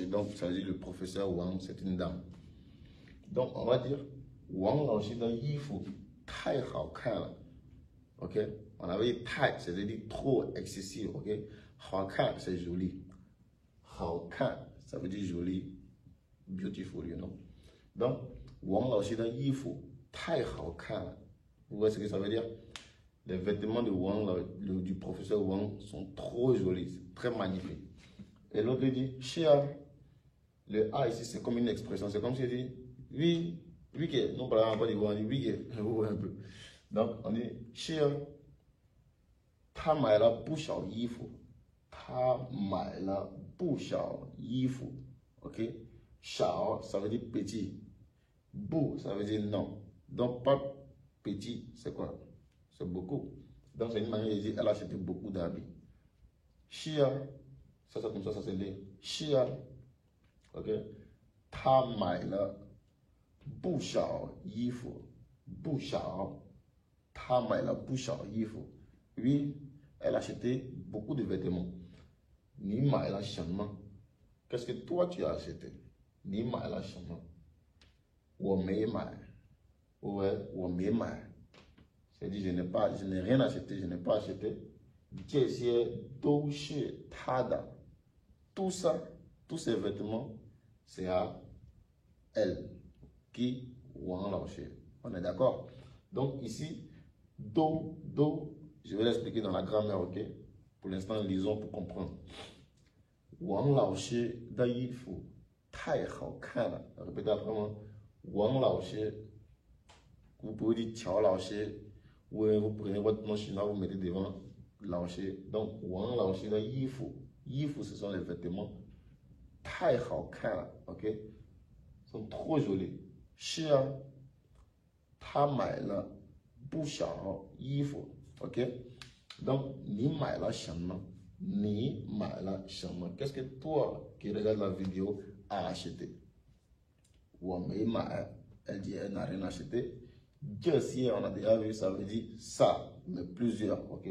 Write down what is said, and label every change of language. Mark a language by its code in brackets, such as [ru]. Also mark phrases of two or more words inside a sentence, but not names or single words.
[fr] Donc, ça veut dire le professeur Wang, c'est une dame. Donc, on va dire, [zh] 王老师的衣服太好看了. [fr] Ok? On avait dit tai, c'est-à-dire trop excessif. Ok? [zh] 好看, [fr] c'est joli. [zh] 好看, [fr] ça veut dire joli. [en] Beautiful, you know? [fr] Donc, [zh] 王老师的衣服太好看了. [fr] Vous voyez ce que ça veut dire? Les vêtements de Wang, du professeur Wang sont trop jolis, très magnifiques. Et l'autre dit, Chia. Le A ici, c'est comme une expression. C'est comme si on dit, oui, oui, que. Non, par exemple, on dit, oui, que. Un peu. Donc, on dit, Chia. [zh] 她买了不少衣服. 她买了不少衣服. [fr] Ok? Xiao, ça veut dire petit. Bu, ça veut dire non. Donc, pas petit, c'est quoi? C'est beaucoup. Donc, c'est une manière de dire, elle a acheté beaucoup d'habits. Chia. Ça, c'est comme ça se lit. Chia. [zh] Ok? 他买了不少衣服，不少。他买了不少衣服。 [fr] Oui, elle a acheté beaucoup de vêtements. [zh] 你买了什么 [fr] Qu'est-ce que toi tu as acheté? [zh] 你买了什么我没买。 [fr] Ouais, [zh] 我没买。 [fr] C'est-à-dire, je n'ai rien acheté, je n'ai pas acheté. [zh] 这些都是他的。 [fr] Tout ça, tous ces vêtements, c'est à elle, qui Wang Laoshi. On est d'accord? Donc ici, do, je vais l'expliquer dans la grammaire, ok? Pour l'instant, lisons pour comprendre. [zh] 王老师的衣服太好看了. [fr] Répétez après moi. Wang Laoshi, vous pouvez dire Qiao Laoshi, ou vous prenez votre nom chinois, vous mettez devant Laoshi. Donc [zh] 王老师的衣服. [fr] Yifu, ce sont les vêtements. [zh] 太好看了, [fr] ok? Sont trop jolis. [zh] Chia, 她买了不少衣服, [fr] ok? Donc, [zh] 你买了什么, 你买了什么. [fr] Qu'est-ce que toi qui regardes la vidéo as acheté? [zh] 我没买, [fr] elle dit elle n'a rien acheté. Jessie, on a déjà vu, ça veut dire ça, mais plusieurs, ok?